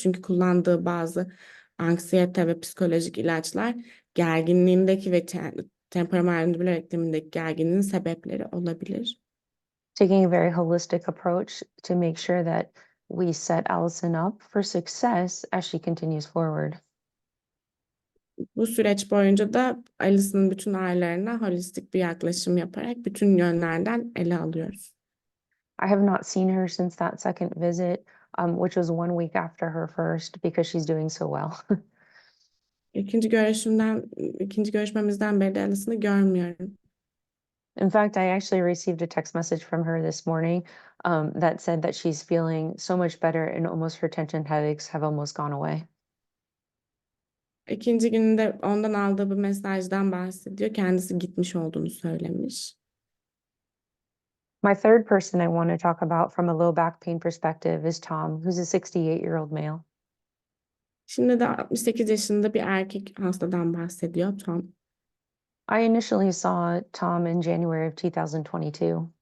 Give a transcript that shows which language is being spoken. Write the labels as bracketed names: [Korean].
[Turkish] Çünkü kullandığı bazı anksiyete ve psikolojik ilaçlar gerginliğindeki ve temporomandibular eklemindeki gerginliğin sebepleri olabilir. [English] Taking a very holistic approach to make sure that we set Allison up for success as she continues forward. [Turkish] Bu süreç boyunca da Alison'ın bütün ağrılarına holistik bir yaklaşım yaparak bütün yönlerden ele alıyoruz. [English] I have not seen her since that second visit, which was 1 week after her first, because she's doing so well. [Turkish] İkinci görüşmemizden beri de Alison'ı görmüyorum. [English] In fact, I actually received a text message from her this morning that said that she's feeling so much better and almost her tension headaches have almost gone away. [Turkish] İkinci gününde ondan aldığı bir mesajdan bahsediyor. Kendisi gitmiş olduğunu söylemiş. [English] My third person I want to talk about from a low back pain perspective is Tom, who's a 68-year-old male. [Turkish] Şimdi de 68 yaşında bir erkek hastadan bahsediyor Tom. [English] I initially saw Tom in January of 2022.